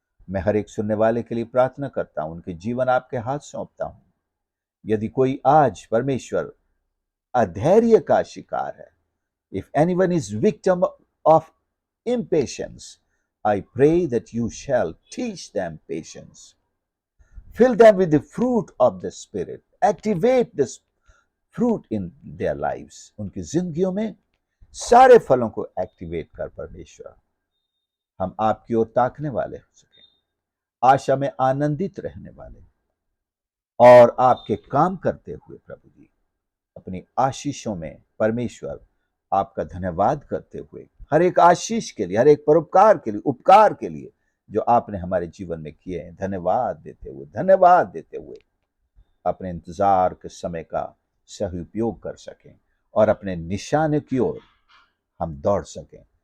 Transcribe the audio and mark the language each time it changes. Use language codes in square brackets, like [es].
[hi] मैं हर एक सुनने वाले के लिए प्रार्थना करता हूं, उनके जीवन आपके हाथ सौंपता हूं। यदि कोई आज परमेश्वर अधैर्य का शिकार है, [en] If anyone is victim of impatience, I pray that you shall teach them patience. Fill them with the fruit of the Spirit. Activate this fruit in their lives. [hi] उनकी जिंदगियों में सारे फलों को एक्टिवेट कर परमेश्वर, हम आपकी ओर ताकने वाले हो सके, आशा में आनंदित रहने वाले और आपके काम करते हुए प्रभु जी अपनी आशीषों में परमेश्वर आपका धन्यवाद करते हुए, हर एक आशीष के लिए, हर एक परोपकार के लिए, उपकार के लिए जो आपने हमारे जीवन में किए हैं, धन्यवाद देते हुए अपने इंतजार के समय का सही उपयोग कर सकें और अपने निशाने की ओर हम दौड़ सकें।